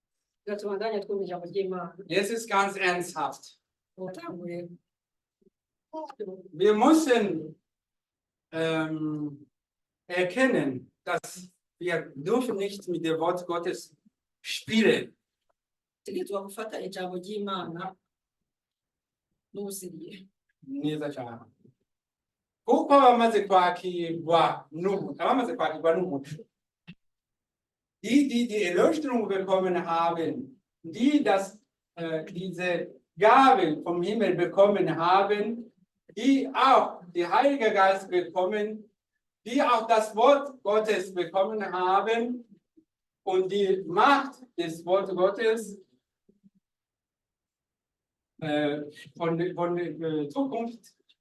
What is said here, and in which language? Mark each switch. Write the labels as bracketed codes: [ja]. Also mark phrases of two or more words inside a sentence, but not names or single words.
[de] Jetzt ist ganz ernsthaft. Wir müssen erkennen, dass wir dürfen nicht mit dem Wort Gottes spielen. [rw] Neza cyane. kuko abamaze kwakirwa n'umuco, [de] die Erlösung bekommen haben, die diese Gaben vom Himmel bekommen haben, die auch die Heilige Geist bekommen, die auch das Wort Gottes bekommen haben und die Macht des Wortes Gottes von der Zukunft.